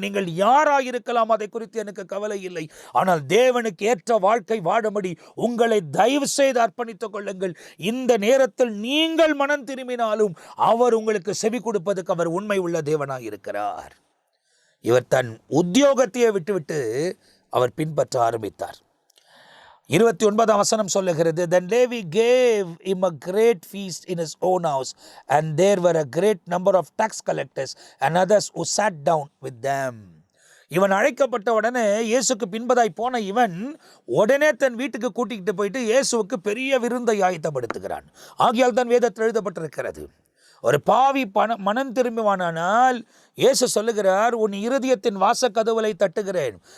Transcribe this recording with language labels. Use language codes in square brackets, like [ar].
[ta] நீங்கள் யாராயிருக்கலாம், அதை குறித்து எனக்கு கவலை இல்லை. ஆனால் தேவனுக்கு ஏற்ற வாழ்க்கை வாழும்படி உங்களை தயவு செய்து அர்ப்பணித்துக் கொள்ளுங்கள். இந்த நேரத்தில் நீங்கள் மனம் திரும்பினாலும் அவர் உங்களுக்கு செவி கொடுப்பதற்கு அவர் உண்மை உள்ள தேவனாய் இருக்கிறார். இவர் தன் உத்தியோகத்தையே விட்டுவிட்டு அவர் பின்பற்ற ஆரம்பித்தார். 29ஆம் வசனம் சொல்லுகிறது, [en] Then Levi gave him a great feast in his own house, and there were a great number of tax collectors and others who sat down with them. [ta] இவன் அழைக்கப்பட்ட உடனே இயேசுக்கு பின்பதாய் போன இவன் உடனே தன் வீட்டுக்கு கூட்டிகிட்டு போயிட்டு இயேசுவுக்கு பெரிய விருந்தை ஆயத்தப்படுத்துகிறான். ஆகையால் தான் வேதத்தில் எழுதப்பட்டிருக்கிறது. ஒரு பாவி மனம் திரும்புவானால் இயேசு சொல்லுகிறார், உன் இருதயத்தின் வாசக்கதவுகளை தட்டுகிறேன்.